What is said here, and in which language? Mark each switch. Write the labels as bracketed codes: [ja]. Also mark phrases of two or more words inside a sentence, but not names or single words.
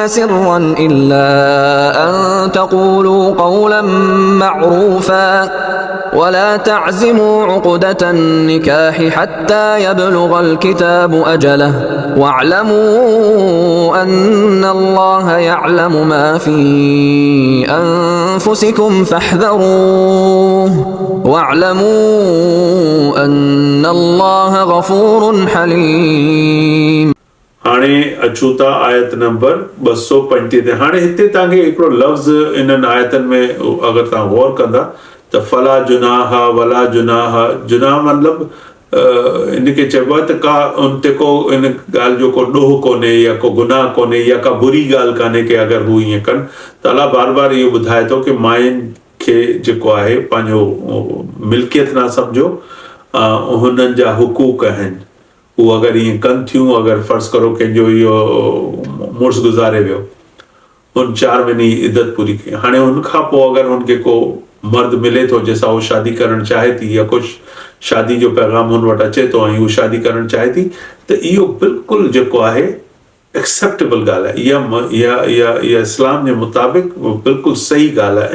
[ar] سرا إلا أن تقولوا قولا معروفا ولا تعزموا عقدة النكاح حتى يبلغ الكتاب أجله واعلموا أن الله يعلم ما في أنفسكم فاحذروه واعلموا أن الله غفور حليم. [sd] हाणे अचूं था आयत नंबर 235 ते। हाणे हिते तव्हांखे हिकिड़ो लफ़्ज़ इन्हनि आयतनि में अगरि तव्हां गौर कंदा त [ar] فلا جناح ولا جناح, [sd] जुनाह मतिलबु इनखे चइबो आहे त का उन ते को इन ॻाल्हि जो को ॾोह कोन्हे या को गुनाह कोन्हे या का बुरी ॻाल्हि कान्हे की अगरि हू ईअं कनि त अलाह बार बार इहो ॿुधाए थो की मायुनि खे जेको आहे पंहिंजो मिल्कियत न सम्झो, हुननि जा हुकूक आहिनि, हू अगरि ईअं कनि थियूं, अगरि फ़र्ज़ु करो कंहिंजो इहो मुड़ुसु गुज़ारे वियो, उन 4 महीने जी इद्दत पूरी कई, हाणे हुनखां पोइ अगरि हुनखे को मर्द मिले थो जंहिंसां उहो शादी करणु चाहे थी या कुझु शादी जो पैगाम हुन वटि अचे थो ऐं हू शादी करणु चाहे थी त इहो बिल्कुलु जेको आहे एक्सेप्टेबल ॻाल्हि आहे, इहा इस्लाम जे मुताबिक़ बिल्कुलु सही ॻाल्हि आहे।